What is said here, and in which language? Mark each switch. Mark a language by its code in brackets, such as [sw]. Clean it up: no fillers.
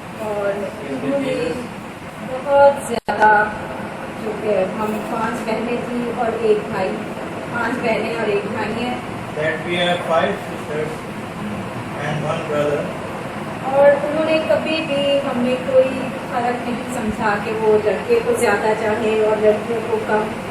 [hi] और उन्होंने बहुत ज़्यादा, जो कि हम 5 बहनें थी और 1 भाई, 5 बहनें और 1 भाई हैं. [en] That we have 5 sisters and 1 brother. [hi] और उन्होंने कभी भी हमें कोई फर्क नहीं समझा कि वो लड़के को ज़्यादा चाहे और लड़कियों को कम.